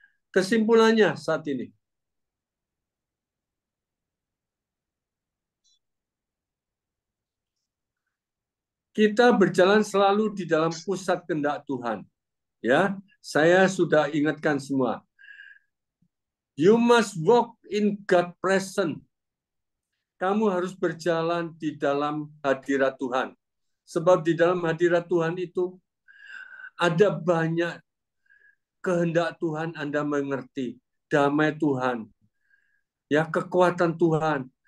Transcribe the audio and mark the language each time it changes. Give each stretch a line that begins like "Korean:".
Indonesian: Kesimpulannya saat ini. Kita berjalan selalu di dalam pusat kehendak Tuhan. Ya, saya sudah ingatkan semua.
English: You must walk in God present.
Indonesian: Kamu harus berjalan di dalam hadirat Tuhan. Sebab di dalam hadirat Tuhan itu ada banyak kehendak Tuhan, Anda mengerti. Damai Tuhan, ya, kekuatan Tuhan.